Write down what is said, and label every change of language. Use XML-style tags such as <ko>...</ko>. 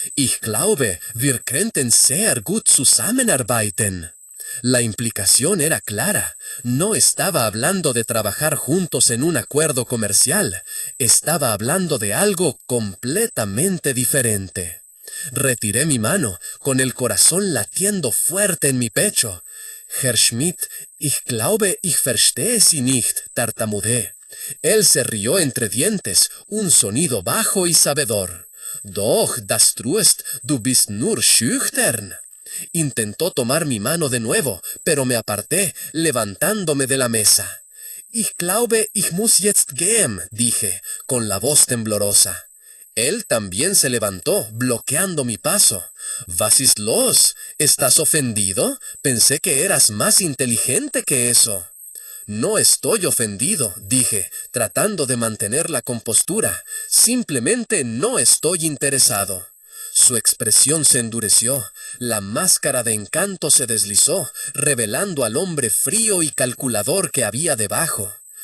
<de>Ich glaube, wir könnten sehr gut zusammenarbeiten.</de> <es>La implicación era clara. No estaba hablando de trabajar juntos en un acuerdo comercial. Estaba hablando de algo completamente diferente. Retiré mi mano, con el corazón latiendo fuerte en mi pecho.</es> <de>Herr Schmidt, ich glaube, ich verstehe Sie nicht,</de> <es>tartamudeé. Él se rió entre dientes, un sonido bajo y sabedor.</es> <de>Doch, das truest, du bist nur schüchtern.</de> <es>Intentó tomar mi mano de nuevo, pero me aparté, levantándome de la mesa.</es> <de>Ich glaube, ich muss jetzt gehen,</de> <es>dije, con la voz temblorosa. Él también se levantó, bloqueando mi paso.</es> <de>Was ist los?</de> <es>¿Estás ofendido? Pensé que eras más inteligente que eso. No estoy ofendido, dije, tratando de mantener la compostura. Simplemente no estoy interesado. Su expresión se endureció, la máscara de encanto se deslizó, revelando al hombre frío y calculador que había debajo.</es>